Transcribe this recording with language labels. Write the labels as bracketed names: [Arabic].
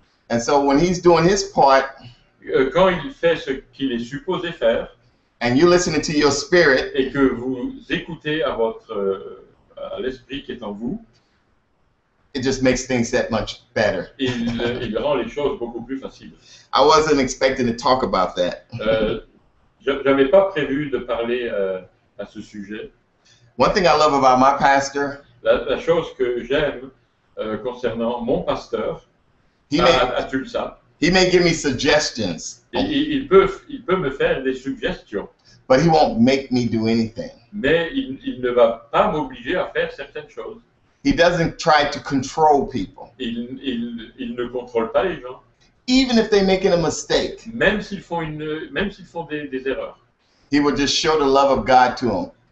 [English] And so when he's doing his part [French] Quand il fait ce qu'il est supposé faire [English] and you're listening to your spirit, [French] et que vous écoutez à l'esprit qui est en vous, [English] it just makes things that much better. [French] il rend les choses beaucoup plus faciles. [English] I wasn't expecting to talk about that. [French] Je n'avais pas prévu de parler à ce sujet. [English] One thing I love about my pastor, [French] La chose que j'aime concernant mon pasteur [English] he [French] à Tulsa, [English] may give me suggestions, [French] il peut me faire des suggestions, [English] but he won't make me do anything. [French] mais il ne va pas m'obliger à faire certaines choses. [English] He doesn't try to control people. [French] Il ne contrôle pas les gens, [English] Even if they're making a mistake, [French] même s'ils font des erreurs. [English] he will just show the love of God to them.